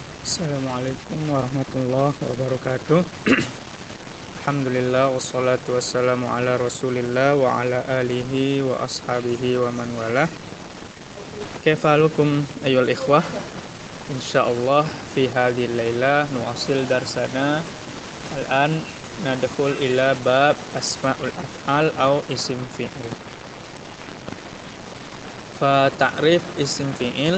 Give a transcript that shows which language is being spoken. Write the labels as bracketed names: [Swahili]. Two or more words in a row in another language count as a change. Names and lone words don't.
[Arabic] السلام عليكم ورحمة الله وبركاته الحمد لله والصلاة والسلام على رسول الله وعلى آله وأصحابه ومن والاه. كيف حالكم أيها الإخوة. إن شاء الله في هذه الليلة نواصل درسنا. الآن ندخل إلى باب أسماء الأفعال أو اسم فعل. فتعريف اسم فعل.